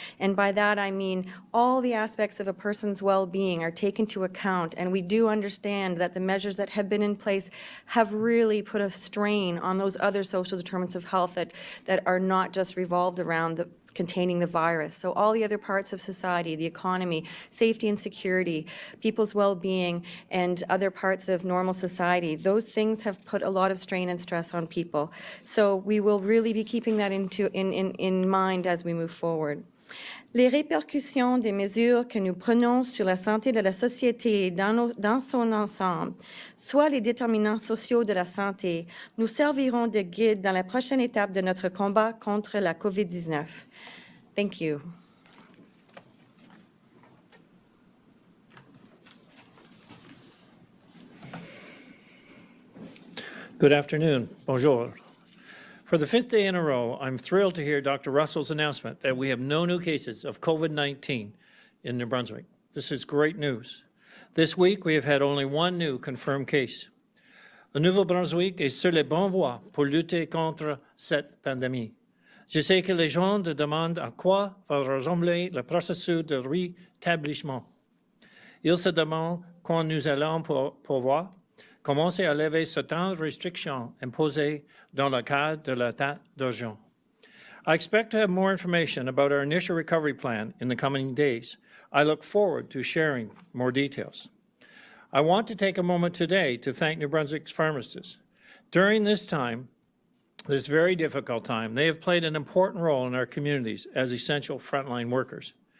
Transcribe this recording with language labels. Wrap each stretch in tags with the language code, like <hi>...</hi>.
<en>And by that I mean all the aspects of a person's well-being are taken into account, and we do understand that the measures that have been in place have really put a strain on those other social determinants of health that are not just revolved around containing the virus. So all the other parts of society, the economy, safety and security, people's well-being, and other parts of normal society, those things have put a lot of strain and stress on people. So we will really be keeping that in mind as we move forward.</en> <fr>Les répercussions des mesures que nous prenons sur la santé de la société dans son ensemble, soit les déterminants sociaux de la santé, nous serviront de guide dans la prochaine étape de notre combat contre la COVID-19.</fr> <en>Thank you. Good afternoon. Bonjour. For the fifth day in a row, I'm thrilled to hear Dr. Russell's announcement that we have no new cases of COVID-19 in New Brunswick. This is great news. This week, we have had only one new confirmed case.</en> <fr>Le Nouveau-Brunswick est sur les bonnes voies pour lutter contre cette pandémie. Je sais que les gens demandent à quoi va ressembler le processus de rétablissement. Ils se demandent quand nous allons pouvoir commencer à lever certaines restrictions imposées dans le cadre de l'état d'urgence.</fr> <en>I expect to have more information about our initial recovery plan in the coming days. I look forward to sharing more details. I want to take a moment today to thank New Brunswick's pharmacists. During this time, this very difficult time, they have played an important role in our communities as essential frontline workers.</en>